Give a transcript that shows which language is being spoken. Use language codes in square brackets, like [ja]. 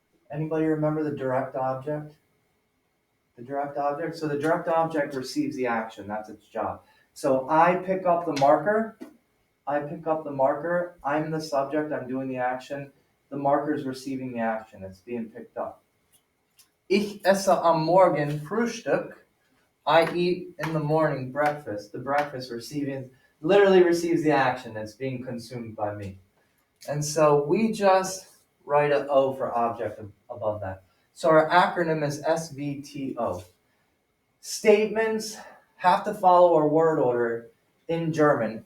[en] Anybody remember the direct object? The direct object? So the direct object receives the action. That's its job. So I pick up the marker. I'm the subject. I'm doing the action. The marker is receiving the action. It's being picked up. [de] Ich esse am Morgen Frühstück. [en] I eat in the morning breakfast. The breakfast literally receives the action that's being consumed by me. And so we just write an O for object above that. So our acronym is SVTO. Statements have to follow our word order in German.